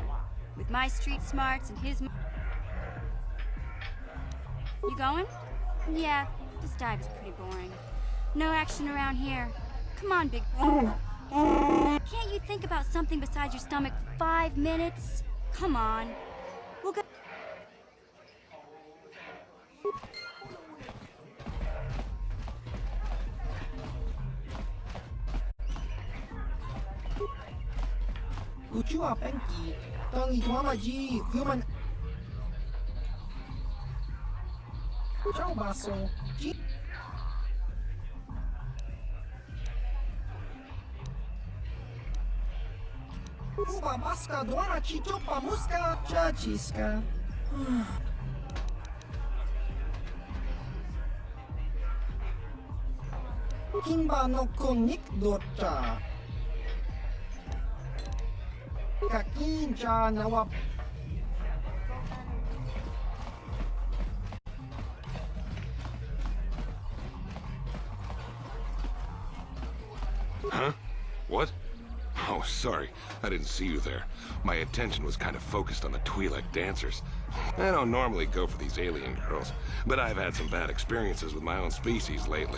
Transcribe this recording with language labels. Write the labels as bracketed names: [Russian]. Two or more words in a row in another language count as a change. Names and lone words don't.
[English] With my street smarts and his... You going? Yeah, this dive is pretty boring. No action around here. Come on, big... Can't you think about something besides your stomach for 5 minutes? Come on. We'll go... Ucua Penki, Tangi Tuamaji, Human. Ciao Basso, G. Uba Baska, Duana Chichopa Muska, Chachiska. Kimba no Konik Dota. Kakinja Nawap. Huh? What? Oh, sorry. I didn't see you there. My attention was kind of focused on the Twi'lek dancers. I don't normally go for these alien girls, but I've had some bad experiences with my own species lately.